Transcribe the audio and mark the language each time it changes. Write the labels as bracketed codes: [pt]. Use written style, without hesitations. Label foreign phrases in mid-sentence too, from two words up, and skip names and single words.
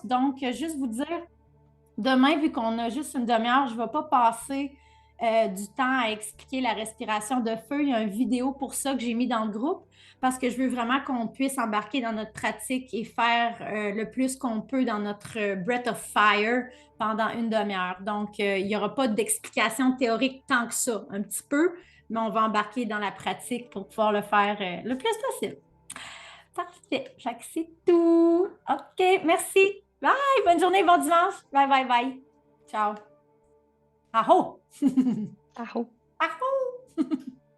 [fr] Donc, juste vous dire, demain, vu qu'on a juste une demi-heure, je ne vais pas passer du temps à expliquer la respiration de feu. Il y a une vidéo pour ça que j'ai mis dans le groupe parce que je veux vraiment qu'on puisse embarquer dans notre pratique et faire le plus qu'on peut dans notre [en] breath of fire [fr] pendant une demi-heure. Donc, il n'y aura pas d'explication théorique tant que ça, un petit peu, mais on va embarquer dans la pratique pour pouvoir le faire le plus possible. Parfait. Jacques, c'est tout. OK, merci. Bye. Bonne journée, bon dimanche. [en] Bye, bye, bye. Ciao. Aho. Aho. Aho.